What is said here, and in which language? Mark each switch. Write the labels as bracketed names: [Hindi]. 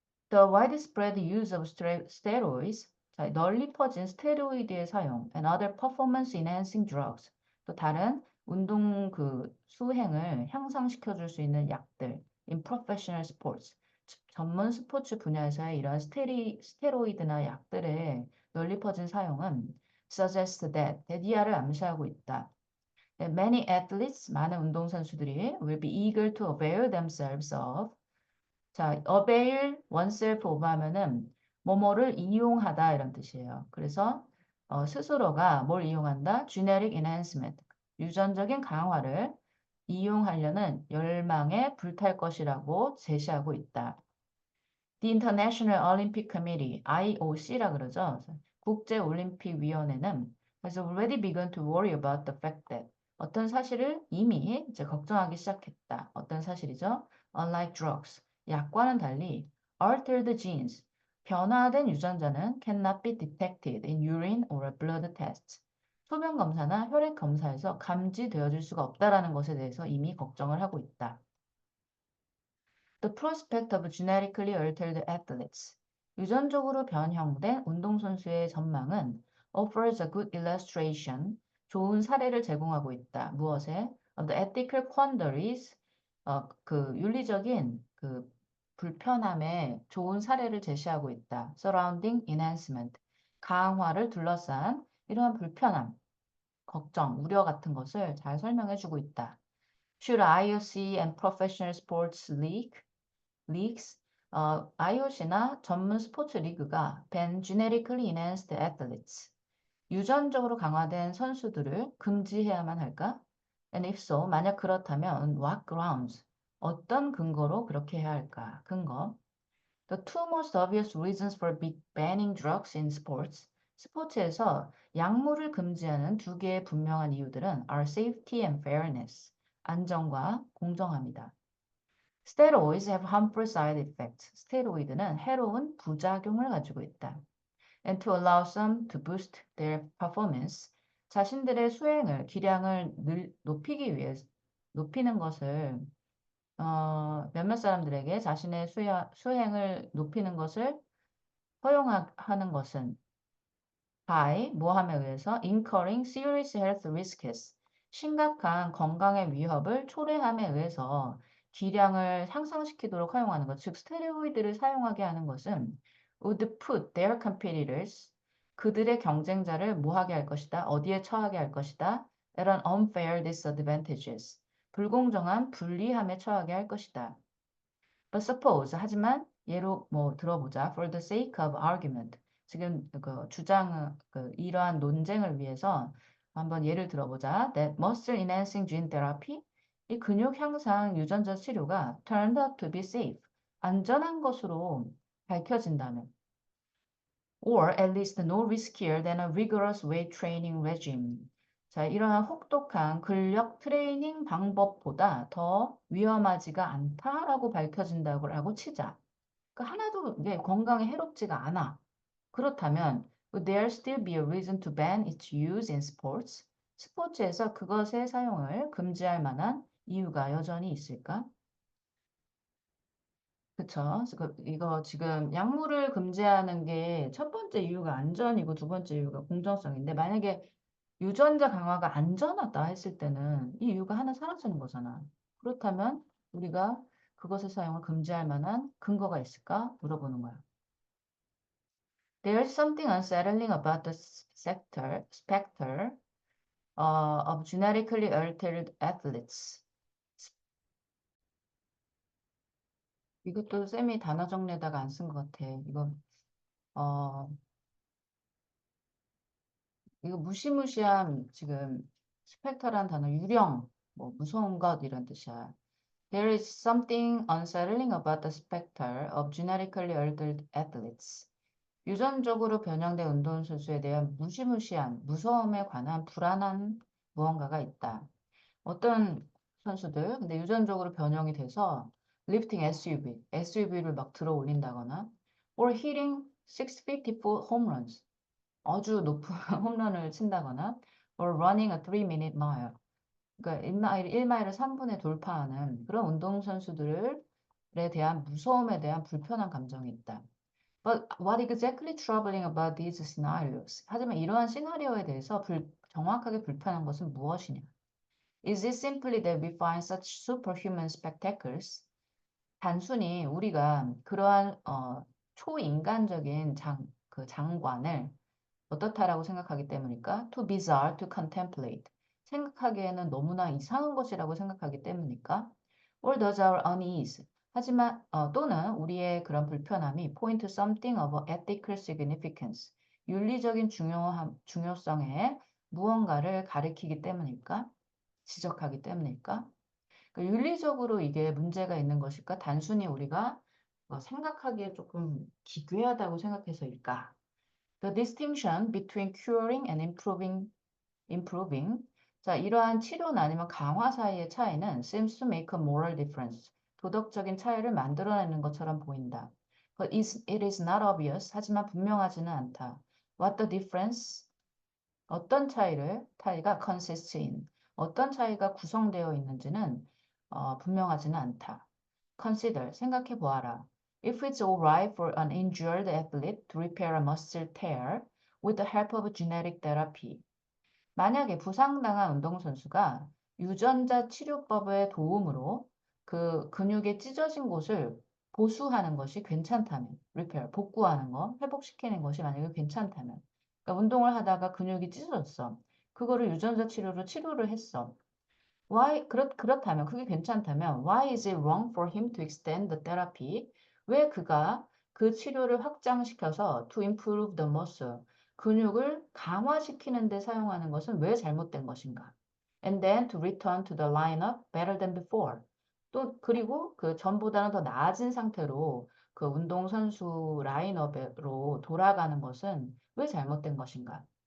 [English] The widespread use of steroids, [Korean] 자, 널리 퍼진 스테로이드의 사용, [English] and other performance enhancing drugs, [Korean] 또 다른 운동 그 수행을 향상시켜 줄 수 있는 약들, [English] in professional sports, [Korean] 전문 스포츠 분야에서의 이런 스테로이드나 약들의 널리 퍼진 사용은 [English] suggest that, [Korean] 대디아를 암시하고 있다. [English] Many athletes, [Korean] 많은 운동선수들이 [English] will be eager to avail themselves of. [Korean] 자, [English] avail oneself of [Korean] 하면은 뭐뭐를 이용하다 이런 뜻이에요. 그래서 스스로가 뭘 이용한다? [English] genetic enhancement, [Korean] 유전적인 강화를 이용하려는 열망에 불탈 것이라고 제시하고 있다. [English] The International Olympic Committee, [Korean] IOC라 그러죠. 국제올림픽위원회는 [English] has already begun to worry about the fact that [Korean] 어떤 사실을 이미 이제 걱정하기 시작했다. 어떤 사실이죠? [English] Unlike drugs, [Korean] 약과는 달리 [English] altered genes, [Korean] 변화된 유전자는 [English] cannot be detected in urine or blood tests. [Korean] 소변 검사나 혈액 검사에서 감지되어질 수가 없다라는 것에 대해서 이미 걱정을 하고 있다. [English] The prospect of genetically altered athletes. [Korean] 유전적으로 변형된 운동선수의 전망은 [English] offers a good illustration. [Korean] 좋은 사례를 제공하고 있다. 무엇에? [English] The ethical quandaries, [Korean] 그 윤리적인 그 불편함에 좋은 사례를 제시하고 있다. [English] Surrounding enhancement, [Korean] 강화를 둘러싼 이러한 불편함, 걱정, 우려 같은 것을 잘 설명해주고 있다. [English] Should IOC and professional sports leagues, [Korean] IOC나 전문 스포츠 리그가 [English] ban genetically enhanced athletes, [Korean] 유전적으로 강화된 선수들을 금지해야만 할까? [English] And if so, [Korean] 만약 그렇다면 [English] what grounds? [Korean] 어떤 근거로 그렇게 해야 할까? 근거. [English] The two most obvious reasons for banning drugs in sports. [Korean] 스포츠에서 약물을 금지하는 두 개의 분명한 이유들은 [English] are safety and fairness. [Korean] 안정과 공정함이다. [English] Steroids have harmful side effects. [Korean] 스테로이드는 해로운 부작용을 가지고 있다. [English] And to allow some to boost their performance. [Korean] 자신들의 수행을, 기량을 높이기 위해 높이는 것을 몇몇 사람들에게 자신의 수행을 높이는 것을 허용하는 것은 by 뭐함에 의해서 [English] incurring serious health risks [Korean] 심각한 건강의 위협을 초래함에 의해서 기량을 향상시키도록 허용하는 것, 즉 스테로이드를 사용하게 하는 것은 [English] would put their competitors [Korean] 그들의 경쟁자를 뭐하게 할 것이다, 어디에 처하게 할 것이다, [English] at an unfair disadvantages [Korean] 불공정한 불리함에 처하게 할 것이다. [English] But suppose [Korean] 하지만 예로 뭐 들어보자. [English] For the sake of argument. [Korean] 지금 그 주장 이러한 논쟁을 위해서 한번 예를 들어보자. [English] That muscle enhancing gene therapy [Korean] 이 근육 향상 유전자 치료가 [English] turned out to be safe. [Korean] 안전한 것으로 밝혀진다면 [English] or at least no riskier than a rigorous weight training regime. [Korean] 자, 이러한 혹독한 근력 트레이닝 방법보다 더 위험하지가 않다라고 밝혀진다고 치자. 그러니까 하나도 이게 건강에 해롭지가 않아. [English] 그렇다면 would there still be a reason to ban its use in sports? [Korean] 스포츠에서 그것의 사용을 금지할 만한 이유가 여전히 있을까? 그쵸. 이거 지금 약물을 금지하는 게 첫 번째 이유가 안전이고 두 번째 이유가 공정성인데 만약에 유전자 강화가 안전하다 했을 때는 이 이유가 하나 사라지는 거잖아. 그렇다면 우리가 그것의 사용을 금지할 만한 근거가 있을까? 물어보는 거야. [English] There's something unsettling about the specter of genetically altered athletes. [Korean] 이것도 쌤이 단어 정리에다가 안 쓴 것 같아. 어, 이거 무시무시한 지금 스펙터란 단어 유령 뭐 무서운 것 이런 뜻이야. [English] There is something unsettling about the specter of genetically altered athletes. [Korean] 유전적으로 변형된 운동선수에 대한 무시무시한 무서움에 관한 불안한 무언가가 있다. 어떤 선수들 근데 유전적으로 변형이 돼서 [English] lifting SUV [Korean] 를 막 들어 올린다거나 [English] or hitting 654 home runs [Korean] 아주 높은 홈런을 친다거나 [English] or running a 3-minute mile. [Korean] 그러니까 1마일을 3분에 돌파하는 그런 운동선수들에 대한 무서움에 대한 불편한 감정이 있다. [English] But what exactly troubling about these scenarios? [Korean] 하지만 이러한 시나리오에 대해서 정확하게 불편한 것은 무엇이냐? [English] Is it simply that we find such superhuman spectacles? [Korean] 단순히 우리가 그러한 초인간적인 장관을 어떻다라고 생각하기 때문일까? [English] Too bizarre to contemplate. [Korean] 생각하기에는 너무나 이상한 것이라고 생각하기 때문일까? [English] Or does our unease? [Korean] 하지만 또는 우리의 그런 불편함이 [English] point to something of ethical significance. [Korean] 윤리적인 중요성에 무언가를 가리키기 때문일까? 지적하기 때문일까? 그러니까 윤리적으로 이게 문제가 있는 것일까? 단순히 우리가 생각하기에 조금 기괴하다고 생각해서일까? [English] The distinction between curing and improving. [Korean] 자, 이러한 치료나 아니면 강화 사이의 차이는 [English] seems to make a moral difference. [Korean] 도덕적인 차이를 만들어내는 것처럼 보인다. [English] But it is not obvious. [Korean] 하지만 분명하지는 않다. [English] What the difference? [Korean] 어떤 차이가 [English] consists in. [Korean] 어떤 차이가 구성되어 있는지는 분명하지는 않다. Consider, 생각해 보아라. [English] If it's alright for an injured athlete to repair a muscle tear with the help of genetic therapy. [Korean] 만약에 부상당한 운동선수가 유전자 치료법의 도움으로 그 근육의 찢어진 곳을 보수하는 것이 괜찮다면, repair, 복구하는 거, 회복시키는 것이 만약에 괜찮다면, 그러니까 운동을 하다가 근육이 찢어졌어. 그거를 유전자 치료로 치료를 했어. 그렇다면, 그게 괜찮다면, [English] why is it wrong for him to extend the therapy? [Korean] 왜 그가 그 치료를 확장시켜서 [English] to improve the muscle, [Korean] 근육을 강화시키는 데 사용하는 것은 왜 잘못된 것인가? [English] And then to return to the lineup better than before. [Korean] 또, 그리고 그 전보다는 더 나아진 상태로 그 운동선수 라인업으로 돌아가는 것은 왜 잘못된 것인가?